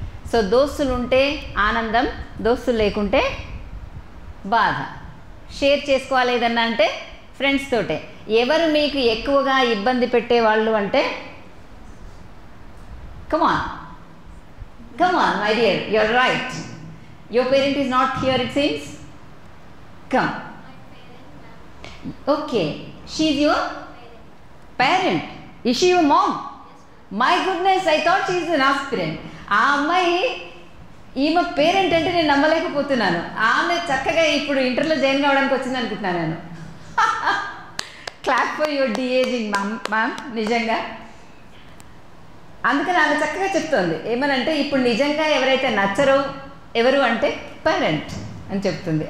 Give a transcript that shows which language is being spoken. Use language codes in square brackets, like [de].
[te] So దోస్తులు ఉంటే ఆనందం, దోస్తులు లేకుంటే బాధ. షేర్ చేసుకోవాలి ఏదన్నా అంటే ఫ్రెండ్స్ తోటే. ఎవరు మీకు ఎక్కువగా ఇబ్బంది పెట్టేవాళ్ళు అంటే [en] come on my dear, you're right. Your parent is not here, it seems. Come. Okay, she's your parent. Is she your mom? My goodness, I thought she is an aspirant. [te] ఆ అమ్మాయి ఈమె పేరెంట్ అంటే నేను నమ్మలేకపోతున్నాను. ఆమె చక్కగా ఇప్పుడు ఇంటర్లో జాయిన్ కావడానికి వచ్చింది అనుకుంటున్నాను నేను. [en] Clap for your deaging ma'am. [te] నిజంగా అందుకని ఆమె చక్కగా చెప్తోంది ఏమనంటే ఇప్పుడు నిజంగా ఎవరైతే నచ్చరో ఎవరు అంటే పేరెంట్ అని చెప్తుంది.